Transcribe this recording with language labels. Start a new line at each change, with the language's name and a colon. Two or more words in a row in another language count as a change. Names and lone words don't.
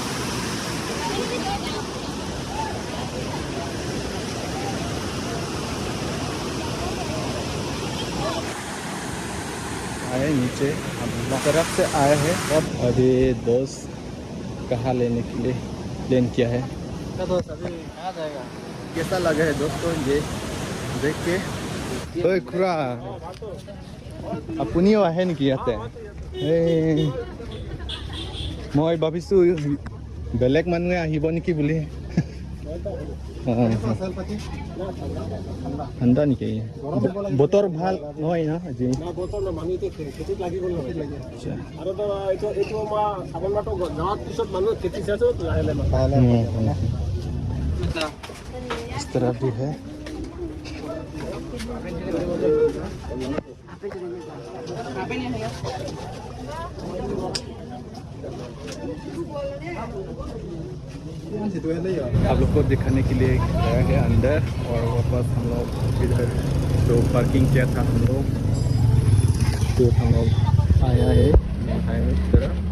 Hindi: आए नीचे, हम तरफ से आए हैं। अब अभी दोस्त कहाँ लेने के लिए प्लान किया है। तो दोस्त अभी कहाँ जाएगा? कैसा लगा है दोस्तों ये देख के?
Assamese: ওয় খুৰা আপুনি আহে নেকি ইয়াতে? এই মই ভাবিছোঁ বেলেগ মানুহে আহিব নেকি বুলি। ঠাণ্ডা নেকি? বতৰ ভাল নহয় না আজি?
Hindi: इस तरह भी है। आप लोग को दिखाने के लिए गया है अंदर, और वापस हम लोग इधर जो पार्किंग किया था हम लोग, तो हम लोग आया है इस तरह।